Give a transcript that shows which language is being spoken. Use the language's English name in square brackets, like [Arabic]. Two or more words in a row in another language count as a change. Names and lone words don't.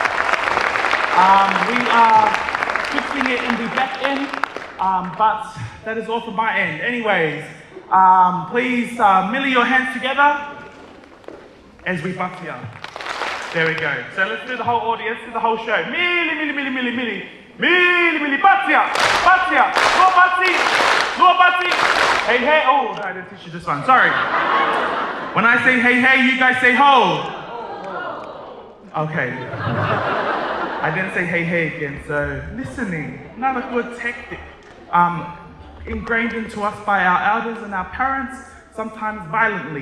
[English] We are fixing it in the back end, but that is all from my end. Anyways, please milli your hands together as we butt here. There we go. So let's do the whole audience, do the whole show. Milli, milli, milli, milli, milli. Milli, milli, batia, batia, no bati, no bati. Hey, hey, oh, I didn't teach you this one, sorry. When I say hey, hey, you guys say ho. Okay. I didn't say hey, hey again, so listening, not a good tactic. Ingrained into us by our elders and our parents, sometimes violently.